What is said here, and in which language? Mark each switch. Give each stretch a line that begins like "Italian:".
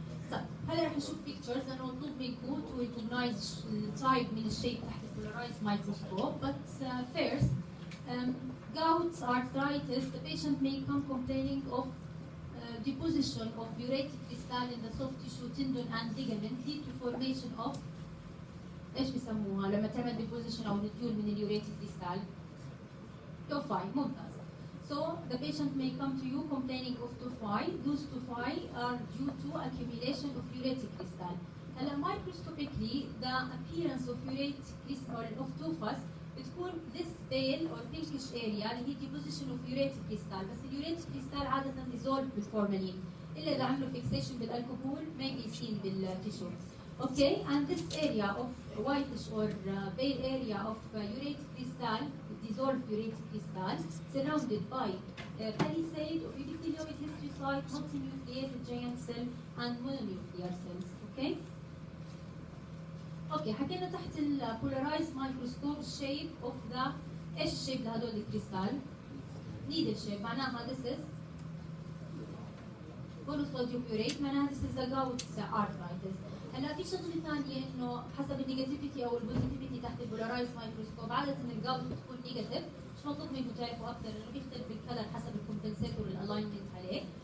Arabic: طيب هلا رح نشوف pictures لأنه مطلوب منكم
English: to recognize
Arabic: التايب من الشيب تحت ال polarized microscope.
English: But first, gout arthritis, the patient may come complaining of deposition of uric crystal in the soft tissue, tendon and ligament lead to formation of
Arabic: ايش بيسموها لما تعمل deposition او نديول من اليوريك
English: crystal؟ tophi.
Arabic: ممتاز.
English: So the patient may come to you complaining of tophi. Those tophi are due to accumulation of uric crystal. هلا microscopically the appearance of uric crystal of tophus بتكون this pale or pinkish area
Arabic: اللي هي
English: deposition of uric crystal.
Arabic: بس اليوريك crystal عادة dissolved بالفورمالين إلا إذا عملوا fixation بالالكحول
English: may be seen
Arabic: بالتيشو.
English: Okay, and this area of whitish or pale area of uric crystal, dissolved uric crystal, surrounded by palisade of epithelioid histiocyte, multinucleated giant cell, and mononuclear cells. Okay? Okay,
Arabic: حكينا تحت ال
English: polarized microscope shape of the
Arabic: ايش الشيب لهدول الكريستال؟
English: needle shape معناها this is monosodium urate معناها this is a gout arthritis.
Arabic: هلا في شغله ثانيه انه حسب النيجاتيفيتي او البوزيتيفيتي تحت البولارايز مايكروسكوب عاده الجاوت بتكون نيجاتيف، مش مطلوب منكم تعرفوا اكثر انه بيختلف بالكلر حسب الكومبنسيتور والالاينمنت عليه.